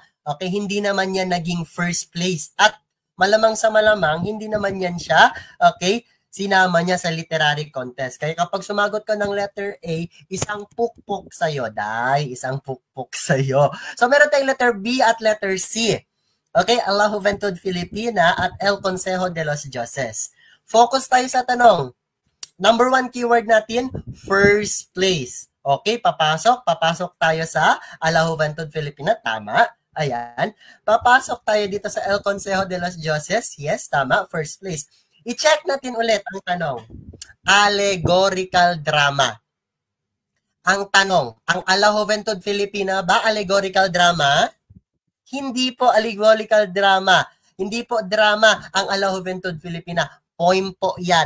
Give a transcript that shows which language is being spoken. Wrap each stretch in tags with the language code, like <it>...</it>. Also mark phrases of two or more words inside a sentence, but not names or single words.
<tl>Okay, hindi naman yan naging</tl> <en>first place.</en> <tl>At malamang sa malamang, hindi naman yan siya, okay, sinama niya sa</tl> <en>literary contest.</en> <tl>Kaya kapag sumagot ka ng letter A, isang pukpok sa'yo, day. Isang pukpok sa'yo. So, meron tayong letter B at letter C. Okay, A La Juventud Filipina at El Consejo de los Dioses. Focus tayo sa tanong. Number 1 keyword natin,</tl> <en>first place.</en> <tl>Okay, papasok tayo sa A La Juventud Filipina. Tama. Ayan. Papasok tayo dito sa El Consejo de los Dioses. Yes, tama.</tl> <en>First place.</en> <tl>I-check natin ulit ang tanong.</tl> <en>Allegorical drama.</en> <tl>Ang tanong, ang A La Juventud Filipina ba</tl> <en>allegorical drama?</en> <tl>Hindi po</tl> <en>allegorical drama.</en> <tl>Hindi po drama ang A La Juventud Filipina. Poem po yan.</tl>